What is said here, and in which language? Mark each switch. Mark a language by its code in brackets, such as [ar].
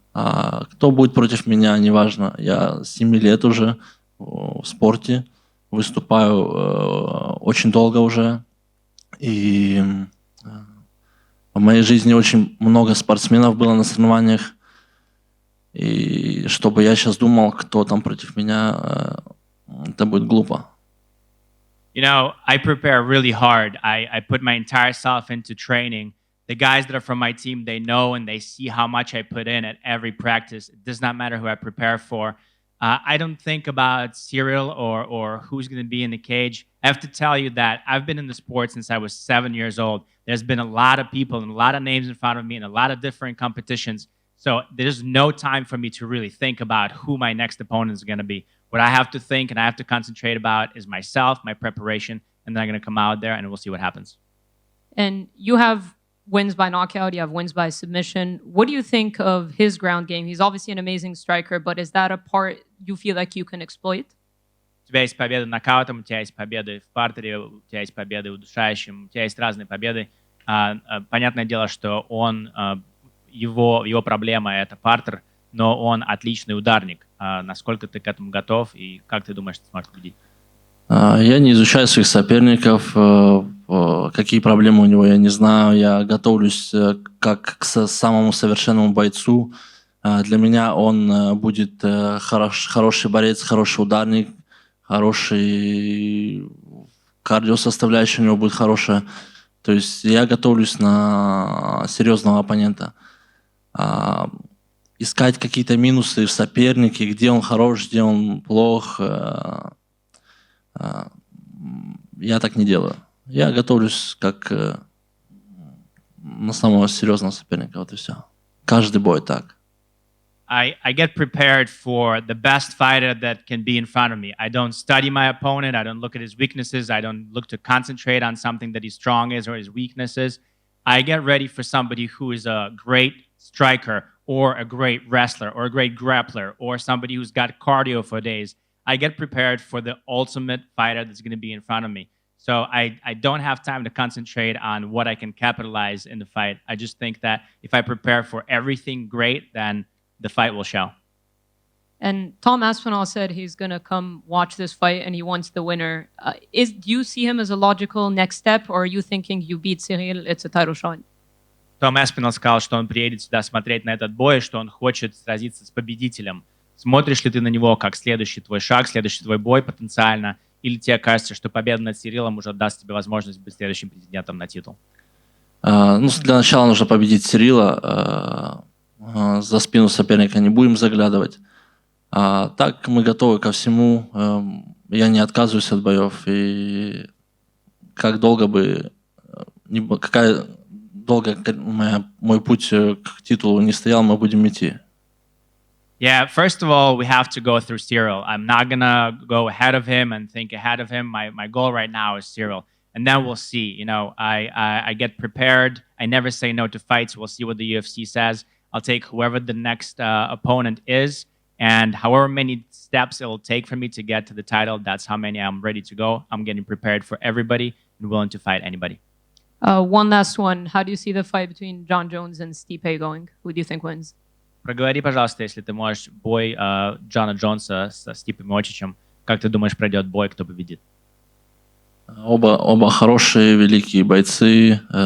[ru] А кто будет против меня, неважно. Я с 7 лет уже в спорте, выступаю очень долго уже. И в моей жизни очень много спортсменов было на соревнованиях. И чтобы я сейчас думал, кто там против меня, это будет глупо. [en] You know, I prepare really hard. I put my entire self into training. The guys that are from my team, they know and they see how much I put in at every practice. It does not matter who I prepare for. I don't think about Ciryl or who's going to be in the cage. I have to tell you that I've been in the sport since I was 7 years old. There's been a lot of people and a lot of names in front of me and a lot of different competitions. So there's no time for me to really think about who my next opponent is going to be. What I have to think and I have to concentrate about is myself, my preparation, and then I'm going to come out there and we'll see what happens. And you have wins by knockout, you have wins by submission. What do you think of his ground game? He's obviously an amazing striker, but is that a part you feel like you can exploit? [ru] У тебя есть победы нокаутом, у тебя есть победы в партере, у тебя есть победы удушающим, у тебя есть разные победы. Понятное дело, что его проблема это партер, но он отличный ударник. Насколько ты к этому готов и как ты думаешь, ты сможешь победить? Я не изучаю своих соперников, какие проблемы у него, я не знаю. Я готовлюсь как к самому совершенному бойцу. Для меня он будет хороший борец, хороший ударник, хороший кардиосоставляющая у него будет хорошая. То есть я готовлюсь на серьезного оппонента. А, Искать какие-то минусы в сопернике, где он хорош, где он плох, я так не делаю. Я готовлюсь как на самого серьезного соперника, вот и все. Каждый бой так. [en] I get prepared for the best fighter that can be in front of me. I don't study my opponent. I don't look at his weaknesses. I don't look to concentrate on something that he's strong is or his weaknesses. I get ready for somebody who is a great striker or a great wrestler or a great grappler or somebody who's got cardio for days. I get prepared for the ultimate fighter that's going to be in front of me. So I don't have time to concentrate on what I can capitalize in the fight. I just think that if I prepare for everything great, then the fight will show. And Tom Aspinall said he's going to come watch this fight and he wants the winner. Do you see him as a logical next step, or are you thinking you beat Ciryl, it's a title shot? [ru] Том Эспинал сказал, что он приедет сюда смотреть на этот бой, что он хочет сразиться с победителем. Смотришь ли ты на него как следующий твой шаг, следующий твой бой потенциально, или тебе кажется, что победа над Сирилом уже даст тебе возможность быть следующим претендентом на титул? Ну, для начала нужно победить Цирила. За спину соперника не будем заглядывать. Так мы готовы ко всему. Я не отказываюсь от боев. И как долго бы, какая долго мой путь к титулу не стоял, мы будем идти. [en] Yeah, first of all, we have to go through Ciryl. I'm not going to go ahead of him and think ahead of him. My goal right now is Ciryl. And then we'll see. You know, I get prepared. I never say no to fights. We'll see what the UFC says. I'll take whoever the next opponent is. And however many steps it will take for me to get to the title, that's how many I'm ready to go. I'm getting prepared for everybody and willing to fight anybody. One last one. How do you see the fight between Jon Jones and Stipe going? Who do you think wins? [ru] Проговори, пожалуйста, если ты можешь, бой Джона Джонса со Стипом Миочичем. Как ты думаешь, пройдет бой, кто победит? Оба хорошие, великие бойцы.